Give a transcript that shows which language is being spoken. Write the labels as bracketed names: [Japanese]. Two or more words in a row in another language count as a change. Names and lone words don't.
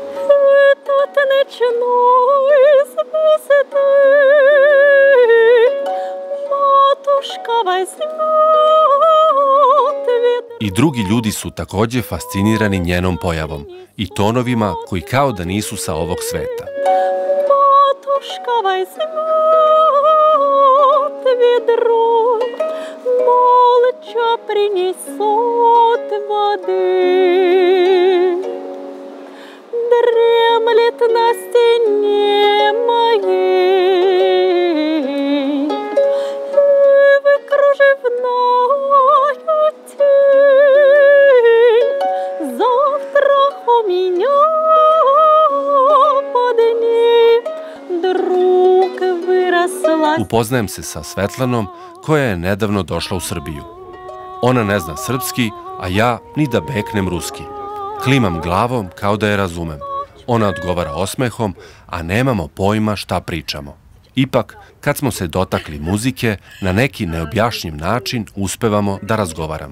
[Serbian] I drugi ljudi su takođe fascinirani njenom pojavom i tonovima koji kao da nisu sa ovog sveta. [Russian] Дремлет на стене моей в кружевную тень. Завтра у меня под ней друг выросла. [Serbian] Upoznajem se sa Svetlanom koja je nedavno došla u Srbiju. Ona ne zna srpski, a ja ni da beknem ruski. Klimam glavom kao da je razumem. Ona odgovara osmehom, a nemamo pojma šta pričamo. Ipak, kad smo se dotakli muzike, na neki neobjašnjiv način uspevamo da razgovaramo.